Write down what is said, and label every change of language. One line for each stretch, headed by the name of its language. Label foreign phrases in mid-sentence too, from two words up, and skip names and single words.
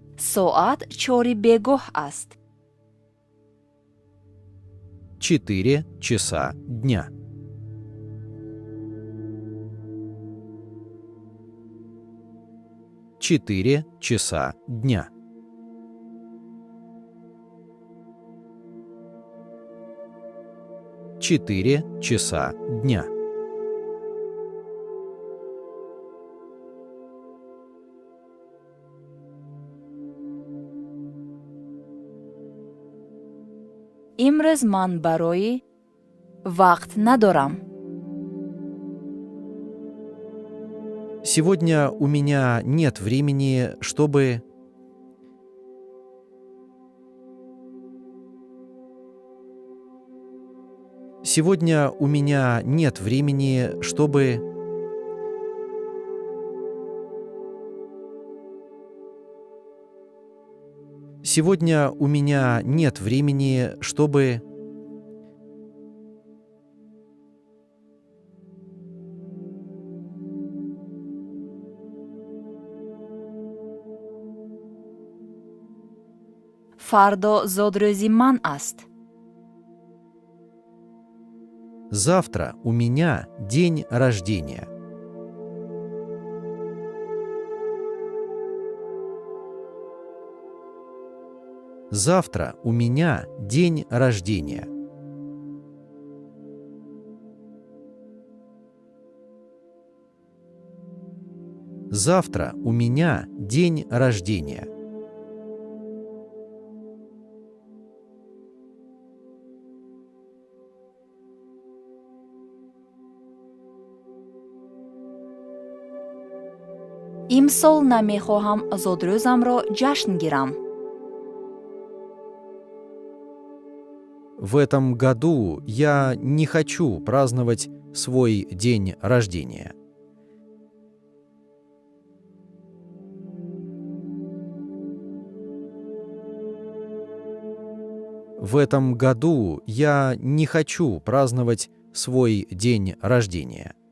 Tajik: соат чори бегоҳ аст.
Russian: 4 часа дня. 4 часа дня. 4 часа дня.
Tajik: имрӯз ман барои вақт надорам.
Russian: Сегодня у меня нет времени, чтобы... Сегодня у меня нет времени, чтобы... Сегодня у меня нет времени, чтобы...
Tajik: фардо зодрӯзи ман аст.
Russian: Завтра у меня день рождения. Завтра у меня день рождения. Завтра у меня день рождения.
Tajik: имсол намехоҳам зодрӯзамро ҷашн гирам.
Russian: В этом году я не хочу праздновать свой день рождения. В этом году я не хочу праздновать свой день рождения.